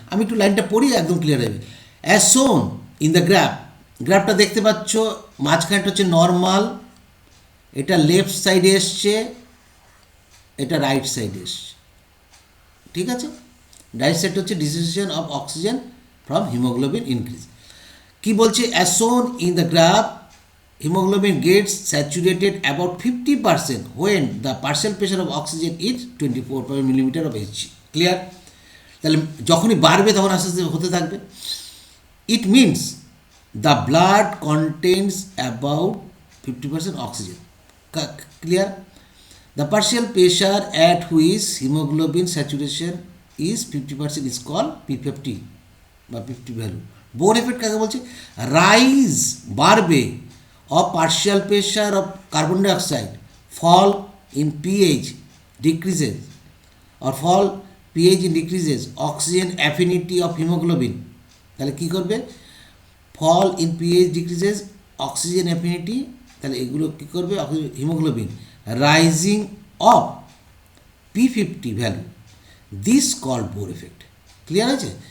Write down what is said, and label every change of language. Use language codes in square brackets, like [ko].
[bn] আমি একটু লাইনটা পড়ি, একদম ক্লিয়ার হবে। অ্যাজ শোন ইন দ্য গ্রাফটা দেখতে পাচ্ছ, মাঝখানটা হচ্ছে নর্মাল, এটা লেফট সাইডে এসছে, এটা রাইট সাইডে এসছে, ঠিক আছে? [en] Right side হচ্ছে dissociation of oxygen from haemoglobin increase. [bn] কি বলছে, [en] As shown in the graph hemoglobin gets saturated about 50% when the partial pressure of oxygen is 24 millimeter of Hg. [bn] Clear? তাহলে যখনই বাড়বে তখন আস্তে আস্তে হতে থাকবে। [en] It means the blood contains about 50% oxygen. [bn] Clear? [en] The partial pressure at which haemoglobin saturation is 50% is call P50 বা 50 value. [bn] Bore effect কাকে বলছে? [en] rise, বাড়বে, of partial pressure of carbon dioxide, fall in pH decreases, or fall pH decreases, oxygen affinity of hemoglobin, [bn] তাহলে কী করবে, [en] fall in pH decreases oxygen affinity, [bn] তাহলে এগুলো কী করবে, [en] Haemoglobin rising of P50 value, this called Bohr effect. [bn] Clear আছে?